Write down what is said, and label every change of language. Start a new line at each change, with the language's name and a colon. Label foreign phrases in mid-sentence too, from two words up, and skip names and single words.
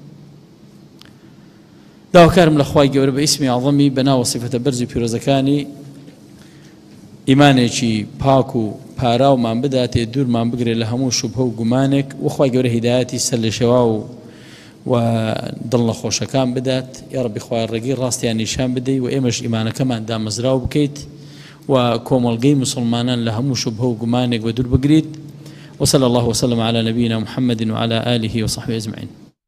Central Kurdish: داواکارم لە خوای گەورە بە ئیسمی عەظەمی بەناو سیفەتە بەرزی پیرۆزەکانی ئیمانێکی پاک و پاراومان بداتێ دوورمان بگرێت لە هەموو شوبهە و گومانێک وخوای گەورە هیدایەتی سەر لە شەوا و دڵ نەخۆشەکان بدات یا ڕەبی خوای ڕێگەی ڕاستیان نیشان بدەی و ئێمەش ئیمانەکەمان دامەزراو بکەیت و کۆمەڵگەی مسلمانان لە هەموو شوبهە و گومانێک بە دوور بگریت
Arabic: وصلى الله وسلم على نبينا محمد وعلى آله وصحبه أجمعين